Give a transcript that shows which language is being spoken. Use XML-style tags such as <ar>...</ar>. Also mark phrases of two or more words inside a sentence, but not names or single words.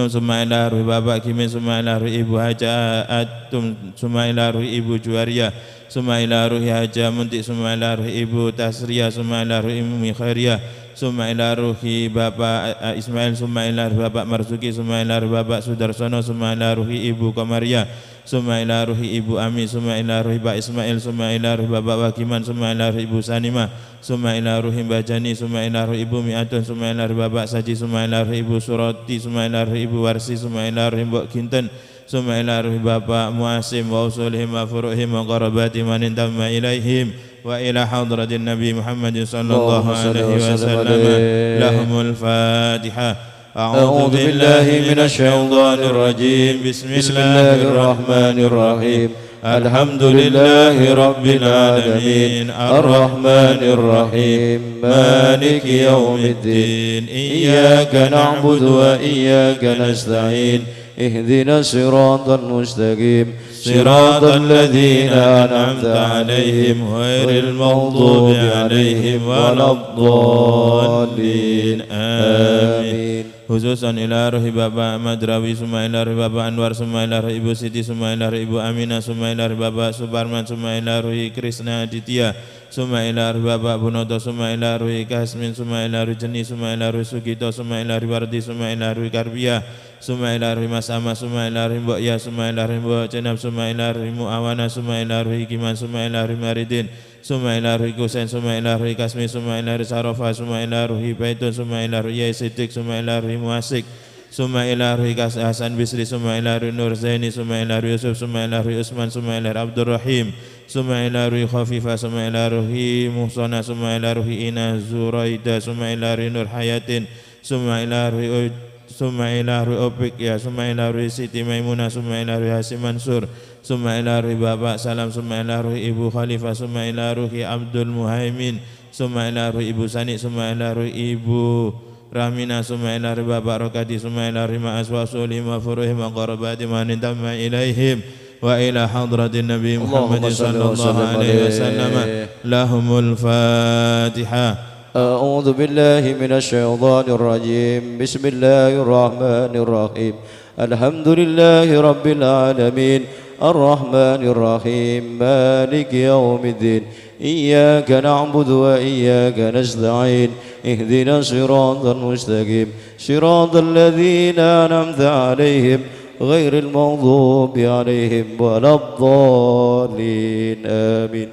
<ar>summa ila ruhi Bapak Kimin, summa ila ruhi Ibu Haja Atum, summa ila ruhi Ibu Juwaria, summa ila ruhi Haja Muntik, summa ila ruhi Ibu Tasria, summa ila ruhi Umi Khairiyah, summa ila ruhi Bapak Ismail, summa ila ruhi Bapak Marzuki, summa ila ruhi Bapak Sudarsono, summa ila ruhi Ibu Komaria, summa ila روح Ibu Ami، ثم إلى روح Pak Ismail، ثم إلى روح Bapak Wakiman، ثم إلى روح Ibu Sanimah، ثم إلى روح Mbak Jani، ثم إلى روح Ibu Mi'atun، ثم إلى روح Bapak Saji، ثم إلى روح Ibu Suroti، ثم إلى روح Ibu Warsi، ثم إلى روح Mbok Kinten، ثم إلى روح Bapak Muasim وأصولهم وفروعهم وقرابة من انتمى إليهم وإلى حضرة النبي محمد صلى الله عليه وسلم. لهم الفاتحة. أعوذ بالله من الشيطان الرجيم. بسم الله الرحمن الرحيم. الحمد لله رب العالمين الرحمن الرحيم مالك يوم الدين إياك نعبد وإياك نستعين اهدنا الصراط المستقيم صراط الذين أنعمت عليهم غير المغضوب عليهم ولا الضالين آمين. خصوصا إلى روح Bapak Madrawi، ثم إلى روح Bapak Anwar، ثم إلى روح Ibu Siti، ثم إلى روح Ibu Aminah، ثم إلى روح Bapak Suparman، ثم إلى روح Krisna Aditya، ثم إلى روح Bapak Bunoto، ثم إلى روح Kasmin، ثم إلى روح Jeni، ثم إلى روح Sugito، ثم إلى روح Wardi، ثم إلى روح Karbia، ثم إلى روح Mas Ama، ثم إلى روح Mbok Ya، ثم إلى روح Mbok Cenab، ثم إلى روح Muawana، ثم إلى روح Kiman، ثم إلى روح Maridin، ثم إلى روح Kusen، ثم إلى روح Kasmi، ثم إلى روح Sarofa، ثم إلى روح Baitun، ثم إلى روح Yai Siddiq، ثم إلى روح Muasik، ثم إلى روح Hasan Bisri، ثم إلى روح Nur Zaini، ثم إلى روح Yusuf، ثم إلى روح Usman، ثم إلى روح Abdul Rahim، ثم إلى روح Khafifah، ثم إلى روح Muhsana، ثم إلى روح Ina Zuraida، ثم إلى روح Nur Hayatin، ثم إلى روح Opik ya، ثم إلى روح Siti Maimunah، ثم إلى روح Hasim Mansur، ثم إلى روح Bapak Salam، ثم إلى روح Ibu Khalifah، ثم إلى روح Abdul Muhaimin، ثم إلى روح Ibu Sani، ثم إلى روح Ibu Rahmina، ثم إلى روح Bapak Rokati، ثم إلى روح Ma'as وأصولهم وفروعهم وقرابة من انتمى إليهم وإلى حضرة النبي محمد صلى الله عليه وسلم. لهم الفاتحة. أعوذ بالله من الشيطان الرجيم بسم الله الرحمن الرحيم الحمد لله رب العالمين الرحمن الرحيم مالك يوم الدين إياك نعبد وإياك نستعين اهدنا الصراط المستقيم صراط الذين أنعمت عليهم غير المغضوب عليهم ولا الضالين آمين.</ar>